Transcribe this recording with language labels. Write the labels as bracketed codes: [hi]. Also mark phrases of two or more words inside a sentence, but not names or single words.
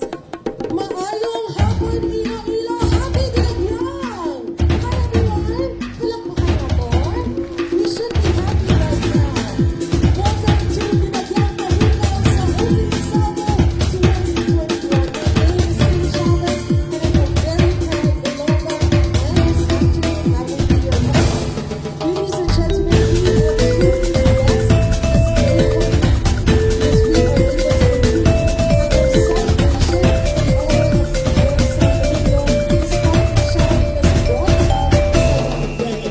[hil] Maayong hapon, Iloilo! Happy Dagyang! [en] Hi everyone! [tl] Palakpakan natin. [en] We should be happy right now. Welcome to Dinagyang Pamukaw sa Opening Salvo 2021. My name is Kate Chavez and I'm a very proud Ilonggo and it's going to be having me your host. Ladies and gentlemen, we are truly blessed as able because we are able to continue our celebration all of your Santo despite the challenges brought about by the pandemic.